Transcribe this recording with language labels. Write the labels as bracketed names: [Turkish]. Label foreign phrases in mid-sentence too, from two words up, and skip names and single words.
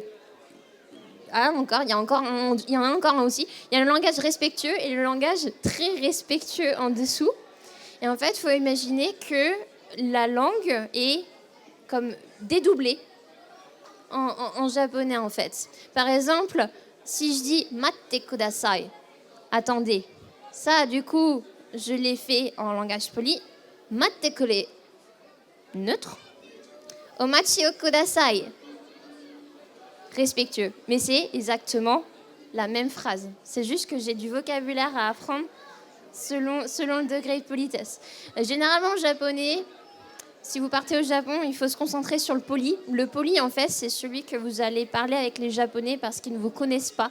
[French] Ah, encore, il y en a encore un aussi. Il y a le langage respectueux et le langage très respectueux en dessous. Et en fait, il faut imaginer que la langue est comme dédoublée en japonais, en fait. Par exemple, si je dis « [Japanese] 待ってください », [French] attendez. Ça, du coup, je l'ai fait en langage poli. « [Japanese] 待ってくれ », neutre. « お待ちをください », [French] respectueux. Mais c'est exactement la même phrase. C'est juste que j'ai du vocabulaire à apprendre selon le degré de politesse. Généralement, en japonais, si vous partez au Japon, il faut se concentrer sur le poli. Le poli, en fait, c'est celui que vous allez parler avec les Japonais parce qu'ils ne vous connaissent pas.